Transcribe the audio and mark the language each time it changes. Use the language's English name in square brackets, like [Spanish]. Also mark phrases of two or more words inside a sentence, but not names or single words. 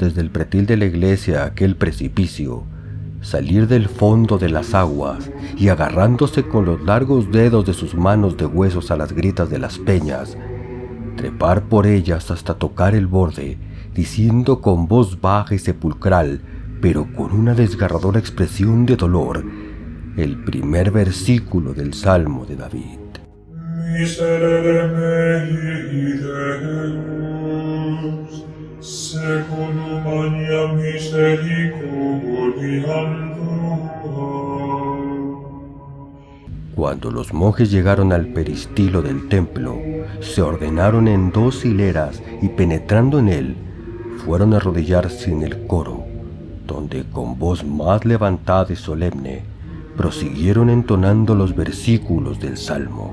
[Spanish] desde el pretil de la iglesia a aquel precipicio, salir del fondo de las aguas y, agarrándose con los largos dedos de sus manos de huesos a las grietas de las peñas, trepar por ellas hasta tocar el borde, diciendo con voz baja y sepulcral, pero con una desgarradora expresión de dolor, el primer versículo del Salmo de David. [Latin] Miserere mei Deus, secundum mania misericordiam tua. [Spanish] Cuando los monjes llegaron al peristilo del templo, se ordenaron en 2 hileras y penetrando en él, fueron a arrodillarse en el coro, donde con voz más levantada y solemne, prosiguieron entonando los versículos del Salmo.